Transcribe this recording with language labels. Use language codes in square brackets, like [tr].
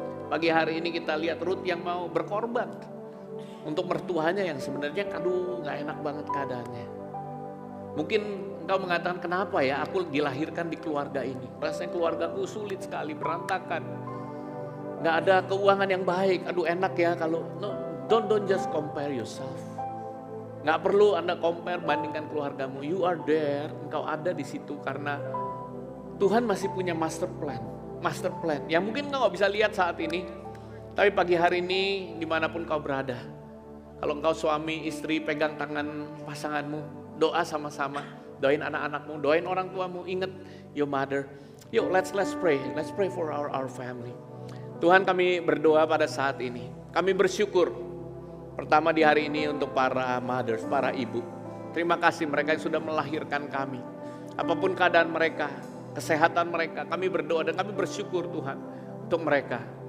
[id] Pagi hari ini kita lihat Ruth yang mau berkorban untuk mertuanya yang sebenarnya gak enak banget keadaannya. Mungkin engkau mengatakan, kenapa ya aku dilahirkan di keluarga ini? Rasanya keluargaku sulit sekali, berantakan. Gak ada keuangan yang baik. Aduh enak ya kalau, [en] no, don't just compare yourself. [id] Gak perlu Anda compare, bandingkan keluargamu. [en] You are there, [id] engkau ada di situ karena Tuhan masih punya master plan yang mungkin engkau gak bisa lihat saat ini. Tapi pagi hari ini dimanapun kau berada, kalau engkau suami, istri, pegang tangan pasanganmu, doa sama-sama, doain anak-anakmu, doain orang tuamu, ingat [en] your mother. Yuk let's pray for our family. [id] Tuhan, kami berdoa pada saat ini, kami bersyukur pertama di hari ini untuk para mothers, para ibu. Terima kasih mereka yang sudah melahirkan kami. Apapun keadaan mereka, kesehatan mereka, kami berdoa dan kami bersyukur Tuhan untuk mereka.